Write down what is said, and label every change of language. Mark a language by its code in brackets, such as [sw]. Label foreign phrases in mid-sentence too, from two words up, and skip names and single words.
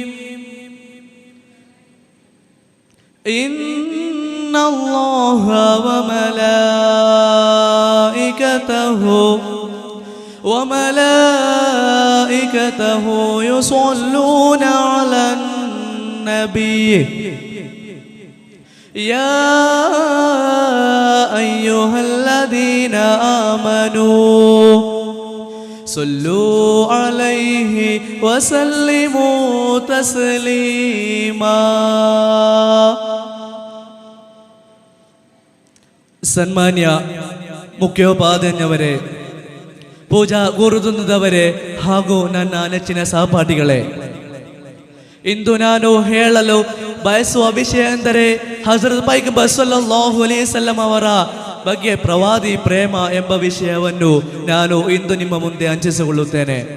[ar] إن الله وملائكته يصلون على النبي يا أيها الذين آمنوا صلوا عليه وسلموا تسليما. [kn] ಸನ್ಮಾನ್ಯ ಮುಖ್ಯೋಪಾಧ್ಯಾಯರೇ, ಪೂಜಾ ಗುರುವೃಂದದವರೇ ಹಾಗೂ ನನ್ನ ನೆಚ್ಚಿನ ಸಹಪಾಠಿಗಳೇ, ಇಂದು ನಾನು ಹೇಳಲು ಬಯಸುವ ವಿಷಯ ಎಂದರೆ ಹಜರತ್ ಪೈಗಂಬರ್ [ar] صلى الله عليه وسلم [kn] ಅವರ ಬಗ್ಗೆ ಪ್ರವಾದಿ ಪ್ರೇಮ ಎಂಬ ವಿಷಯವನ್ನು ನಾನು ಇಂದು ನಿಮ್ಮ ಮುಂದೆ ಹಂಚಿಸಿಕೊಳ್ಳುತ್ತೇನೆ.